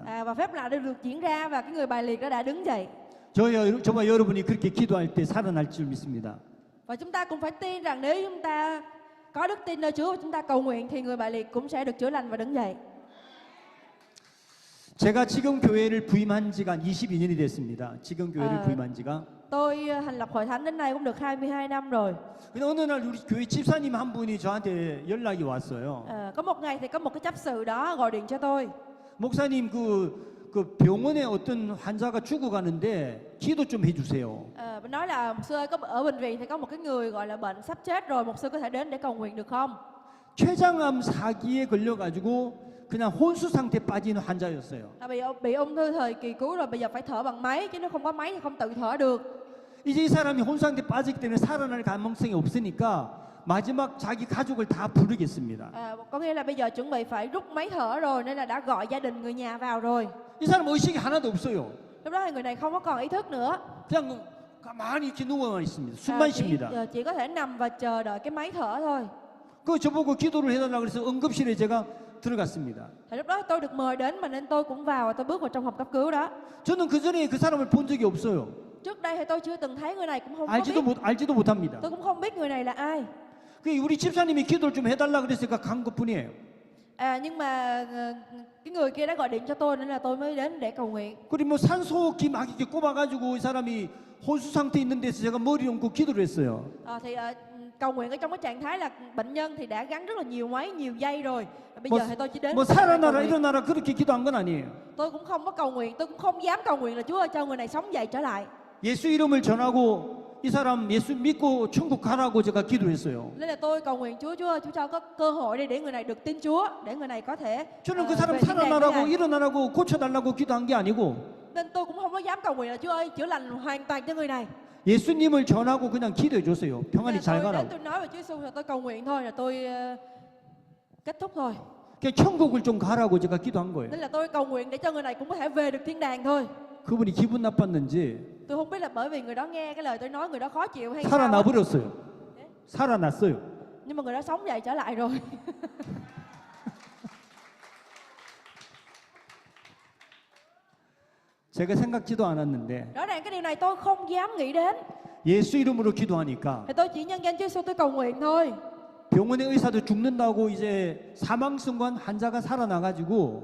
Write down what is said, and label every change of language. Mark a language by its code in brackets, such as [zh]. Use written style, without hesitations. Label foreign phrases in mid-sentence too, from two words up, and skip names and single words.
[vi] Và phép lạ đã được diễn ra và cái người bà liệt đó đã đứng dậy. [ko] 저와 여러분이 그렇게 기도할 때 살아날 줄 믿습니다. [vi] Và chúng ta cũng phải tin rằng nếu chúng ta có đức tin nơi Chúa và chúng ta cầu nguyện thì người bà liệt cũng sẽ được chữa lành và đứng dậy. [ko] 제가 지금 교회를 부임한 지가 22년이 됐습니다. 지금 교회를 아. 부임한 지가. [vi] Tôi thành lập hội thánh đến nay cũng được 22 năm rồi. [ko] 근데 어느 날 우리 교회 집사님 한 분이 저한테 연락이 왔어요. [vi] Có một ngày thì có một cái chấp sự đó gọi điện cho tôi. [ko] 목사님 그 병원에 어떤 환자가 죽어가는데 기도 좀 해주세요. [vi] Nói là mục sư ơi, ở bệnh viện thì có một cái người gọi là bệnh sắp chết rồi, mục sư có thể đến để cầu nguyện được không? [ko] 췌장암 사기에 걸려가지고 그냥 혼수 상태 빠진 환자였어요. [vi] Bị ung thư thời kỳ cuối rồi, bây giờ phải thở bằng máy chứ nếu không có máy thì không tự thở được. [ko] 이제 이 사람이 혼수 상태 빠지기 때문에 살아날 가능성이 없으니까 마지막 자기 가족을 다 부르겠습니다. [vi] Có nghĩa là bây giờ chuẩn bị phải rút máy thở rồi nên là đã gọi gia đình người nhà vào rồi. [ko] 이 사람 의식이 하나도 없어요. [vi] Lúc đó thì người này không có còn ý thức nữa. [ko] 그냥 가만히 이렇게 누워만 있습니다. 숨만 쉽니다. [vi] chỉ có thể nằm và chờ đợi cái máy thở thôi. [ko] 그 저보고 기도를 해달라고 그래서 응급실에 제가 들어갔습니다. [vi] Thì lúc đó tôi được mời đến mà nên tôi cũng vào và tôi bước vào trong phòng cấp cứu đó. [ko] 저는 그 전에 그 사람을 본 적이 없어요. [vi] Trước đây thì tôi chưa từng thấy người này, cũng không có [ko] 알지도 [vi] biết. [ko] 알지도 못합니다. [vi] Tôi cũng không biết người này là ai. [ko] 그 우리 집사님이 기도를 좀 해달라 그랬으니까 간 것뿐이에요. [vi] Nhưng mà cái người kia đã gọi điện cho tôi nên là tôi mới đến để cầu nguyện. [ko] 그리고 뭐 산소호흡기 막 이렇게 꼽아가지고 이 사람이 혼수 상태 있는 데서 제가 머리 얹고 기도를 했어요. [vi] Cầu nguyện ở trong cái trạng thái là bệnh nhân thì đã gắn rất là nhiều máy, nhiều dây rồi. Bây giờ thì tôi chỉ đến. [ko] 뭐 살아나라 일어나라 그렇게 기도한 건 아니에요. [vi] Tôi cũng không có cầu nguyện, tôi cũng không dám cầu nguyện là Chúa ơi cho người này sống dậy trở lại. [ko] 예수 이름을 전하고 이 사람 예수 믿고 천국 가라고 제가 기도했어요. [vi] Nên là tôi cầu nguyện Chúa ơi, Chúa cho có cơ hội để người này được tin Chúa, để người này có thể [ko] 저는 그 사람 [vi] về thiên đàng với [ko] 살아나라고 [vi] Ngài. [ko] 일어나라고 고쳐달라고 기도한 게 아니고 [vi] Nên tôi cũng không có dám cầu nguyện là Chúa ơi chữa lành hoàn toàn cho người này. [ko] 예수님을 전하고 그냥 기도해 줬어요. 평안히 잘 [vi] Tôi đến [ko] 가라고. [vi] tôi nói về Chúa Giêsu rồi tôi cầu nguyện thôi, là tôi kết thúc thôi. [ko] 그냥 천국을 좀 가라고 제가 기도한 거예요. [vi] Nên là tôi cầu nguyện để cho người này cũng có thể về được thiên đàng thôi. [ko] 그분이 기분 나빴는지 [vi] Tôi không biết là bởi vì người đó nghe cái lời tôi nói người đó khó chịu hay sao [ko] 살아나 [vi] á. [ko] 버렸어요. 살아났어요. [vi] Nhưng mà người đó sống dậy trở lại rồi. [ko] 제가 생각지도 않았는데 [vi] Rõ ràng cái điều này tôi không dám nghĩ đến. [ko] 예수 이름으로 기도하니까 [vi] Thì tôi chỉ nhân danh Chúa Giêsu tôi cầu nguyện thôi. [ko] 병원의 의사도 죽는다고 이제 사망 순간 환자가 살아나가지고